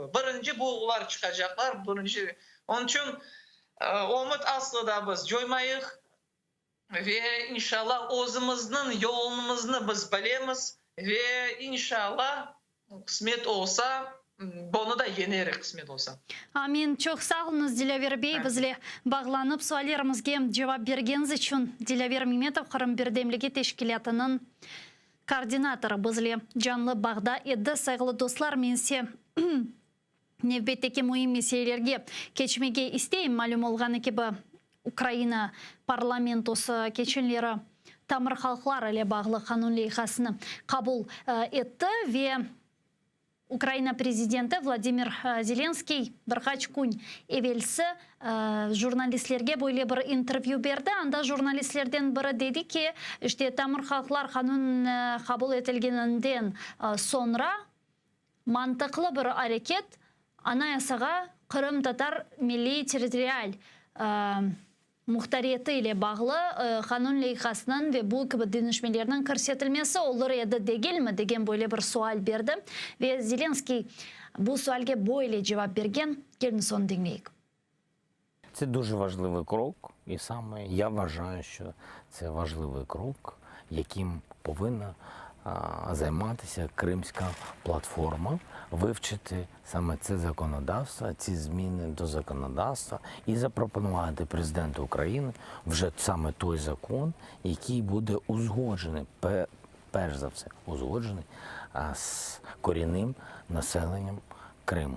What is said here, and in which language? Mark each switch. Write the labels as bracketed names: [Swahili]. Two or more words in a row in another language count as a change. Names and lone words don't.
[Crimean Tatar] Birinci bu ular çıkacaklar, birinci. Onun için umut aslında biz joymayıq ve inşallah özümüzün yolumuzu biz bilemiz ve inşallah kısmet olsa bunu da yeneriz kısmet olsa. Amin. Çok sağ olunuz Dilaver Bey. Bizle bağlanıp suallarımızga cevap bergeniz için Dilaver Mehmetov Kırım Birdemligi Teşkilatı'nın koordinatoru bizle canlı bağda edi. Saygılı dostlar, men size nevbetteki mühim meselelerge keçmege isteyim. Malum olgаны gibi Ukraina parlamentosu keçenleri Tamir halklar ile bağlı kanun loyihasını kabul etti ve Ukraina prezidenti Vladimir Zelenskiy birkaç gün evvelsi jurnalistlerge böyle bir intervyu berdi. Anda jurnalistlerden biri dedi ki işte Tamir halklar kanun kabul etilgeninden sonra mantıklı bir hareket anayasaga Kırım Tatar Milli Territorial muhtariyeti ile bağlı kanun loyihasının ve bu gibi dönüşmelerinin körsetilmesi olur ya da değil mi degen böyle bir sual berdi. Ve Zelenskiy bu sualge böyle cevap bergen. Gelin son dinleyik. [Ukrainian] Це дуже важливий крок, і саме я вважаю, що це важливий крок, яким повинна займатися Кримська платформа, вивчити саме це законодавство, ці зміни до законодавства і запропонувати президенту України вже саме той закон, який буде узгоджений, перш за все, узгоджений з корінним населенням Криму.